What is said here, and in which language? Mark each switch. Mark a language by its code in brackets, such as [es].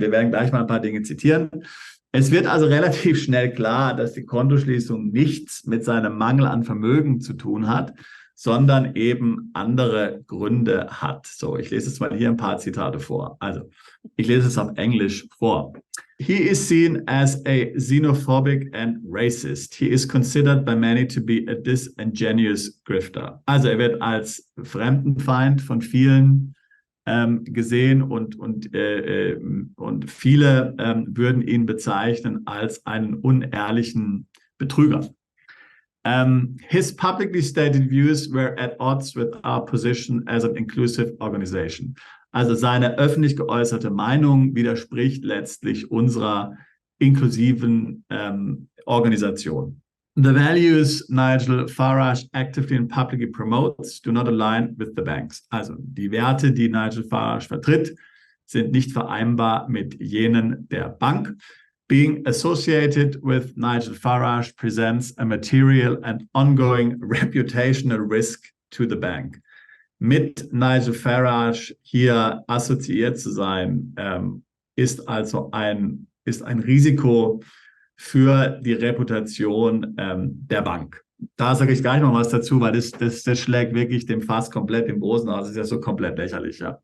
[de] Wir werden gleich mal ein paar Dinge zitieren. Es wird also relativ schnell klar, dass die Kontoschließung nichts mit seinem Mangel an Vermögen zu tun hat, sondern eben andere Gründe hat. So, ich lese jetzt mal hier ein paar Zitate vor. Also, ich lese es auf Englisch vor. [en] He is seen as a xenophobic and racist. He is considered by many to be a disingenuous grifter. [de] Also, er wird als Fremdenfeind von vielen gesehen und viele würden ihn bezeichnen als einen unehrlichen Betrüger. [en] His publicly stated views were at odds with our position as an inclusive organization. [de] Also seine öffentlich geäußerte Meinung widerspricht letztlich unserer inklusiven Organisation. [en] The values Nigel Farage actively and publicly promotes do not align with the banks. [de] Also die Werte, die Nigel Farage vertritt, sind nicht vereinbar mit jenen der Bank. [en] Being associated with Nigel Farage presents a material and ongoing reputational risk to the bank. [de] Mit Nigel Farage hier assoziiert zu sein, ist also ein Risiko für die Reputation der Bank. Da sage ich gleich noch was dazu, weil das schlägt wirklich dem Fass komplett im Großen aus. Das ist ja so komplett lächerlich. Ja.